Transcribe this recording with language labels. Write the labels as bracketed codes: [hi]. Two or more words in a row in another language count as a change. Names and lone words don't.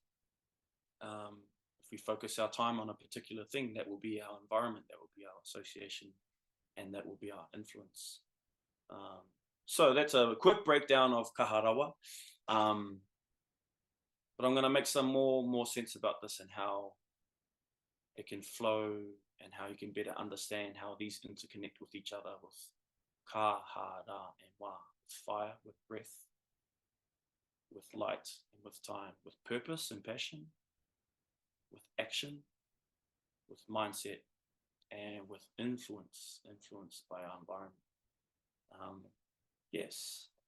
[en] If we focus our time on a particular thing, that will be our environment, that will be our association, and that will be our influence. So that's a quick breakdown of Kaha Rawa. But I'm going to make some more sense about this and how it can flow, and how you can better understand how these interconnect with each other, with ka, ha, ra, and wa, with fire, with breath, with light, and with time, with purpose and passion, with action, with mindset, and with influenced by our environment. Yes.